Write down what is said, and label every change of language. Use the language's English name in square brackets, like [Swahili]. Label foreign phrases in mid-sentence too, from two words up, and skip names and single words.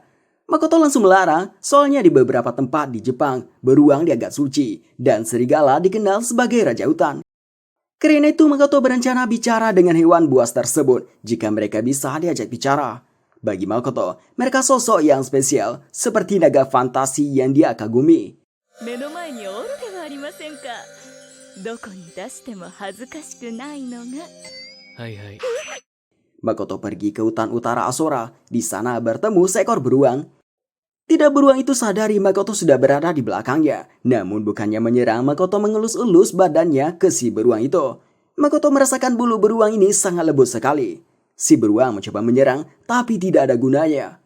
[Indonesian] Makoto langsung melarang, soalnya di beberapa tempat di Jepang, beruang dianggap suci dan serigala dikenal sebagai raja hutan. Karena itu Makoto berencana bicara dengan hewan buas tersebut jika mereka bisa diajak bicara. Bagi Makoto, mereka sosok yang spesial seperti naga fantasi yang dia kagumi. [Japanese] 目の前におるではありませんか。どこに出しても恥ずかしくないのが。はいはい [Indonesian] Makoto pergi ke hutan utara Asora. Di sana bertemu seekor beruang. Tidak beruang itu sadari Makoto sudah berada di belakangnya. Namun bukannya menyerang, Makoto mengelus-elus badannya ke si beruang itu. Makoto merasakan bulu beruang ini sangat lembut sekali. Si beruang mencoba menyerang, tapi tidak ada gunanya.